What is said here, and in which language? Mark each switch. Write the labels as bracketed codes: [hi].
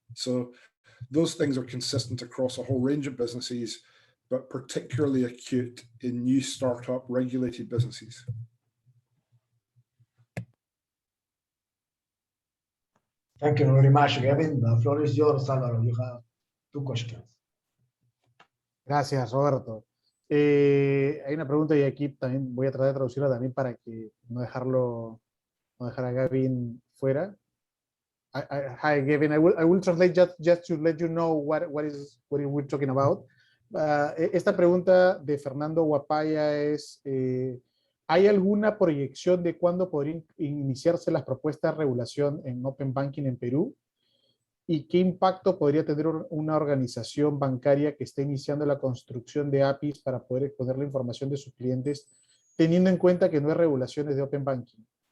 [en] So those things are consistent across a whole range of businesses, but particularly acute in new startup regulated businesses. Thank you very much, Gavin. The floor is yours, Álvaro. You have 2 questions. [es] Gracias, Roberto. Hay una pregunta y aquí también voy a tratar de traducirla también para que no dejar a Gavin fuera. [en] Hi, Gavin. I will translate just to let you know what we're talking about. [es] Esta pregunta de Fernando Guapaya es, ¿hay alguna proyección de cuándo podrían iniciarse las propuestas de regulación en Open Banking en Perú? ¿Y qué impacto podría tener una organización bancaria que esté iniciando la construcción de APIs para poder exponer la información de sus clientes, teniendo en cuenta que no hay regulaciones de Open Banking?